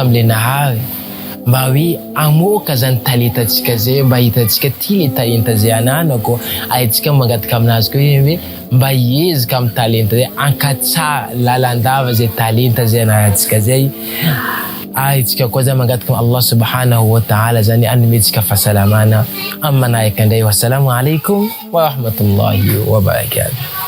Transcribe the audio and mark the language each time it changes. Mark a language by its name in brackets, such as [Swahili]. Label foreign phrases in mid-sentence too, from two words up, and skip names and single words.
[Malagasy] am'le nahary mba hoe amoaka zany talentantsika zay mba hitantsika ty le talenta zay ananako aitsika mangataka aminazy koa hoe mba hiezaka amin'ny talenta zay ankatsara lalandava zay talenta zay anantsika zay aitsika koa za mangataka [Arabic] Allah subhanahu wa ta'ala [Malagasy] zany animetsika fahasalamana amma naikandai [Arabic] wassalamu alaikum wa rahmatullahi wa barakatuh.